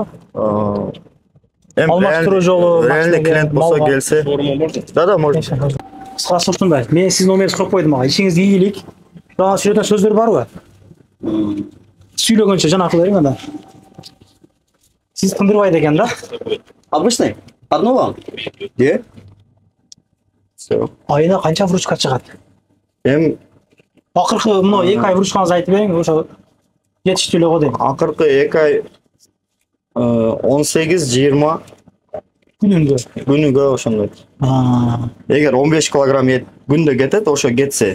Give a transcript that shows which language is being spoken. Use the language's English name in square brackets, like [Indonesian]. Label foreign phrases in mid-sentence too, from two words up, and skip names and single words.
[Kyrgyz] Алмаштыруу жолу, [Russian] реальный клиент [Kyrgyz] болсо келсе. [Russian] Да, можно. [Kyrgyz] Кыскасы ушундай. Мен сиздин номериңизди коюп койдум ага. Ишиңизге ийгилик. Жана сүйлөтөн сөздөр барбы? Сүйлөгөнчө жана кыла бериң анда. Сиз тындырбайт экен да? [Russian] Обычный? Одну вам? Где? Все. [Kyrgyz] Айына канча вручка чыгат? Акыркы мына 2 ай вручкаңызды айтып бериң, ошо жетиштүүлүк го дейм. Акыркы 2 ай 18-20 күнүгө ошондой. Эгер 15 килограмм күндө кетет, ошо кетсе.